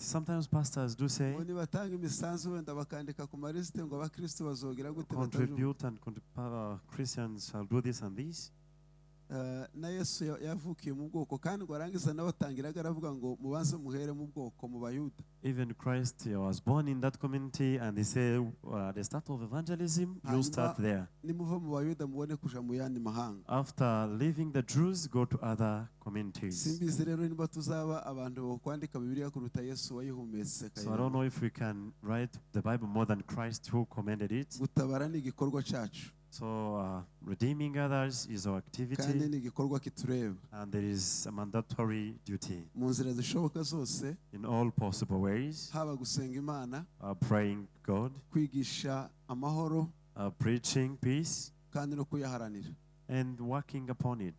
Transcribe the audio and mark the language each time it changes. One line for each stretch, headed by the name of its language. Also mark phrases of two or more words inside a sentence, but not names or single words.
English: Sometimes pastors do say, contribute and Christians shall do this and this.
Kinyarwanda: Na Yesu yavukiye mu bwoko kandi gwarangiza nabatangiraga aravuga ngo mubanze muhere mu bwoko mu Bayuda.
English: Even Christ was born in that community, and they say the start of evangelism, you start there.
Kinyarwanda: Nimuva mu Bayuda mubone kuja mu yandi mahanga.
English: After leaving the Jews, go to other communities.
Kinyarwanda: Simbizi rero niba tuzaba abantu kwandika Bibiliya kuruta Yesu wayihumetse.
English: So I don't know if we can write the Bible more than Christ who commanded it.
Kinyarwanda: Gutabara ni igikorwa cyacu.
English: So redeeming others is our activity, and there is a mandatory duty in all possible ways. Praying God, preaching peace, and working upon it.